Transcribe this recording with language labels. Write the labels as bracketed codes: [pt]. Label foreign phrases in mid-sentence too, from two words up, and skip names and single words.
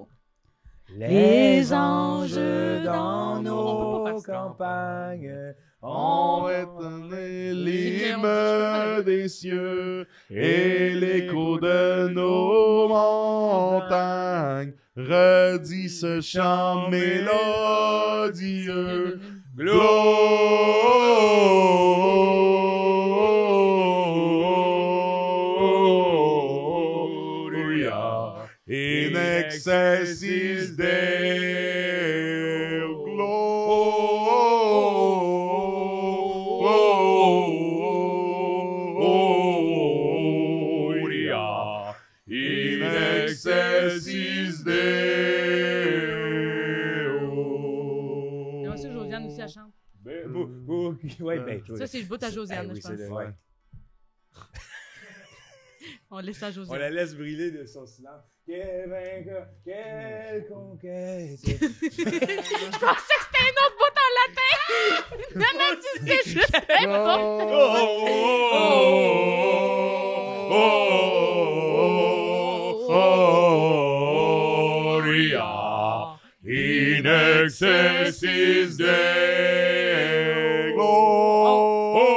[fr] Les anges On dans peut nos pas faire ça. campagnes. On va étonner l'hymne des cieux et l'écho de nos montagnes redit ce chant mélodieux. [la] Gloria in excelsis Deo Gloria in excelsis Deo. [fr] Moi aussi, Josiane aussi, elle chante. Ouais, ben, Ça, c'est le bout à Josiane, Eh oui, je pense. c'est ouais. On laisse ça à On Josiane. la laisse briller de son silence. Quel vainqueur, quelle conquête. Je pensais que c'était un autre bout en latin! Non, mais tu sais, je sais pas. [la] Gloria in excelsis Deo.